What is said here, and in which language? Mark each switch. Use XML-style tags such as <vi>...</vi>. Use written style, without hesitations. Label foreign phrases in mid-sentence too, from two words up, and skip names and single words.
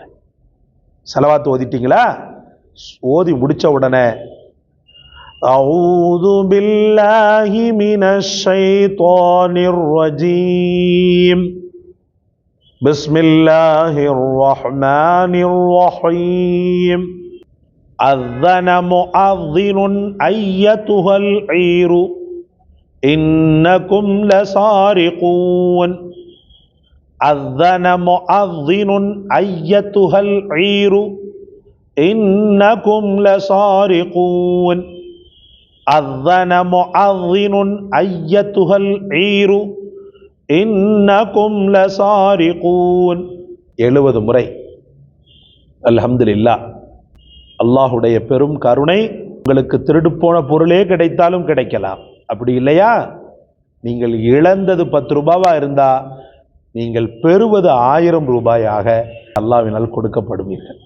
<ta>ஸலவாத் ஓதிட்டீங்களா? ஓதி முடிச்ச உடனே</ta> <ar>أعوذ بالله من الشيطان الرجيم بسم الله الرحمن الرحيم அذن مؤذن أيتها العير إنكم لسارقون أذن مؤذن أيتها العير إنكم لسارقون أذن مؤذن أيتها العير إنكم لسارقون 70 முறை.</ar> <ta>அல்ஹம்துலில்லாஹ். அல்லாஹுடைய பெரும் கருணை. உங்களுக்கு திருடு போன பொருளே கிடைத்தாலும் கிடைக்கலாம். அப்படி இல்லையா, நீங்கள் இழந்தது 10 ரூபாவா இருந்தா நீங்கள் பெறுவது 1000 ரூபாயாக அல்லாஹ்வினால் கொடுக்கப்படுவீர்கள்.</ta>